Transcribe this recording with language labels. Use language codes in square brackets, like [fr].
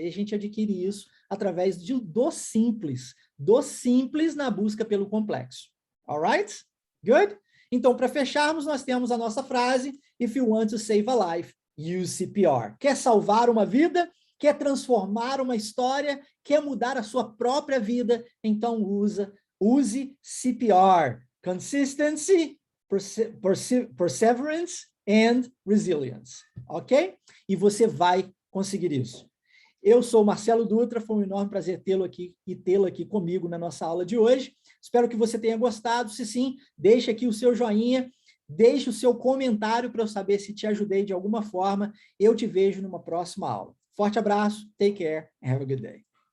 [pt] E a gente adquire isso através do simples na busca pelo complexo. [en] Alright? Good? [pt] Então, para fecharmos, nós temos a nossa frase: [en] If you want to save a life, use CPR. [pt] Quer salvar uma vida? Quer transformar uma história? Quer mudar a sua própria vida? Então use CPR. [en] Consistency, perseverance and resilience. Ok? [pt] E você vai conseguir isso. Eu sou Marcelo Dutra, foi um enorme prazer tê-lo aqui e tê-la aqui comigo na nossa aula de hoje. Espero que você tenha gostado. Se sim, deixe aqui o seu joinha, deixe o seu comentário para eu saber se te ajudei de alguma forma. Eu te vejo numa próxima aula. Forte abraço, [en] take care, and have a good day.